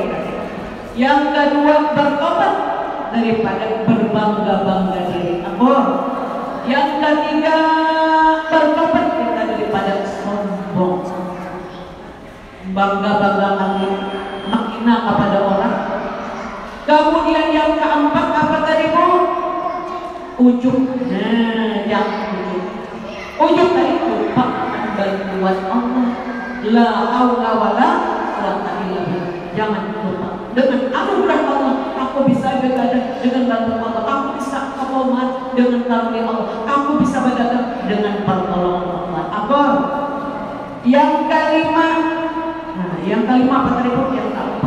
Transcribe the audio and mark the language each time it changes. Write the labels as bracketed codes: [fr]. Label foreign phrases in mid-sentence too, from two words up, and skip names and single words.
[id] Yang kedua, bertobat daripada berbangga-bangga diri. Apa? Yang ketiga, bertobat kita daripada sombong, bangga-banggakan menghina kepada orang. Kemudian yang keempat apa tadi Bu? Ujub. Nah, jangan ujub. Ujub tadi lupa bantuan Allah. [ar] لا حول ولا قوة إلا بالله. [id] Jangan lupa dengan anugerah Allah. Aku bisa berdagang dengan bantuan Allah. Aku bisa kepomat dengan karunia Allah. Aku bisa berdagang dengan pertolongan Allah. Apa? Yang kelima. Nah, yang kelima apa tadi Bu? Yang keempat.